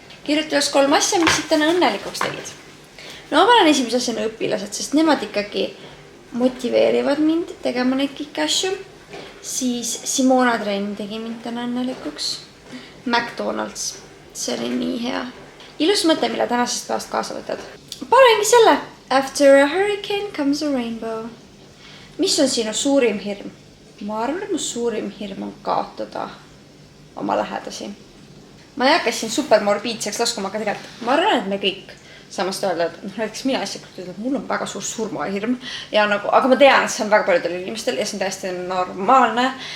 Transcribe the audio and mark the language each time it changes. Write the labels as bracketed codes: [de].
[et] Kirjuta üles 3 asja, mis siit täna õnnelikuks tegid. No ma panen esimese asjana õpilased, sest nemad ikkagi motiveerivad mind tegema neid kõiki asju. Siis Simona trenn tegi mind täna õnnelikuks. McDonald's. See oli nii hea. Ilus mõte, mille tänasest päevast kaasa võtad. Panengi selle. [en] After a hurricane comes a rainbow. [et] Mis on sinu suurim hirm? Ma arvan, et mu suurim hirm on kaotada oma lähedasi. Ma ei hakka siin super morbiidseks laskuma, aga tegelikult ma arvan, et me kõik samast öelda, et näiteks mina isiklikult ütlen, et mul on väga suur surmahirm. Ja nagu, aga ma tean, et see on väga paljudel inimestel ja see on täiesti normaalne.